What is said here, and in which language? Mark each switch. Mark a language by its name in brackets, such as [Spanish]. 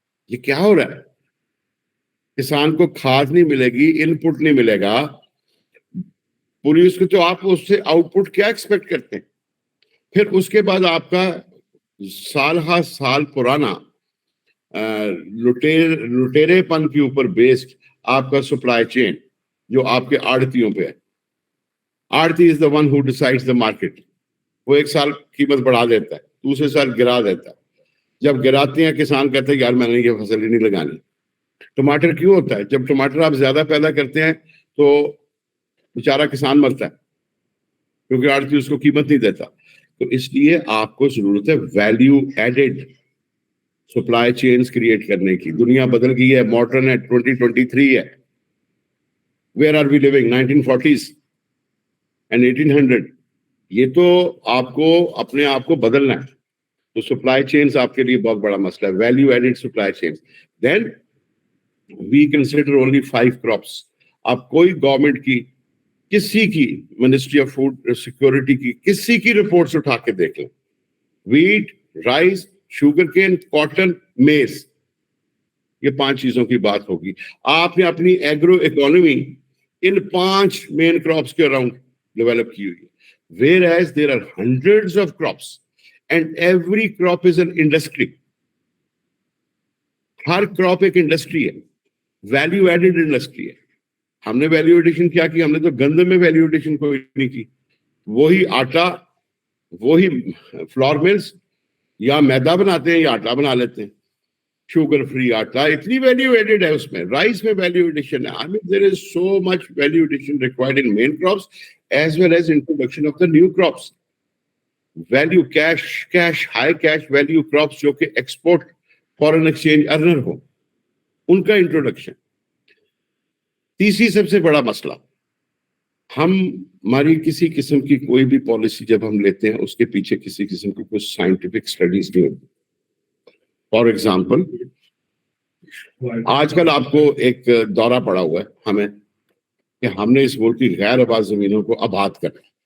[Urdu] یہ کیا ہو رہا ہے؟ کسان کو کھاد نہیں ملے گی, ان پٹ نہیں ملے گا, پوری اس کو تو آپ اس سے آؤٹ پٹ کیا ایکسپیکٹ کرتے ہیں؟ پھر اس کے بعد آپ کا سال ہا سال پرانا لٹیرے پن کے اوپر بیسڈ آپ کا سپلائی چین جو آپ کے آڑتیوں پہ ہے. [English] آڑتی is the one who decides the market. [Urdu] وہ ایک سال قیمت بڑھا دیتا ہے, دوسرے سال گرا دیتا ہے. جب گراتے ہیں کسان کہتے ہیں یار میں نے یہ فصل ہی نہیں لگانی. ٹماٹر کیوں ہوتا ہے؟ جب ٹماٹر آپ زیادہ پیدا کرتے ہیں تو بیچارہ کسان مرتا ہے کیونکہ آڑتی اس کو قیمت نہیں دیتا. تو اس لیے آپ کو ضرورت ہے value added supply chains create کرنے کی. دنیا بدل گئی ہے, ماڈرن ہے, 2023 ہے. [English] Where are we living 1940s and 1800. [Urdu] یہ تو آپ کو اپنے آپ کو بدلنا ہے. تو سپلائی چینز آپ کے لیے بہت بڑا مسئلہ ہے, value added supply chains. [English] Then we consider only 5 crops. [Urdu] آپ کوئی گورنمنٹ کی, کسی کی, منسٹری آف فوڈ سیکورٹی کی, کسی کی رپورٹس اٹھا کے دیکھ لیں, wait, rice, sugar cane, cotton, میز, یہ 5 چیزوں کی بات ہوگی. آپ نے اپنی agro economy in 5 main crops کے اراؤنڈ ڈیولپ کی ہوئی ہے. [English] Whereas there are hundreds of crops and every crop is an industry. [Urdu] Hare crop ایک انڈسٹری ہے, ویلیو ایڈڈ انڈسٹری ہے. ہم نے ویلیو ایڈیشن کیا کی؟ ہم نے تو گندم میں ویلیو ایڈیشن کوئی نہیں کی. وہی آٹا, وہی فلور ملز یا میدا بناتے ہیں یا آٹا بنا لیتے ہیں, شوگر فری آٹا, اتنی ویلیو ایڈڈ ہے اس میں. رائس میں ویلیو ایڈیشن ہے. [English] I mean there is so much value addition required in main crops as well as introduction of the new crops. Value cash high cash value crops [Urdu] جو کہ [English] export foreign exchange earner [Urdu] ہو, ان کا introduction. تیسری سب سے بڑا مسئلہ, ہماری کسی قسم کی کوئی بھی پالیسی جب ہم لیتے ہیں اس کے پیچھے کسی قسم کی کوئی سائنٹیفک اسٹڈیز نہیں ہوتی. فار ایگزامپل آج کل آپ کو ایک دورہ پڑا ہوا ہے ہمیں کہ ہم نے اس ملک کی غیر آباد زمینوں کو آباد کرنا.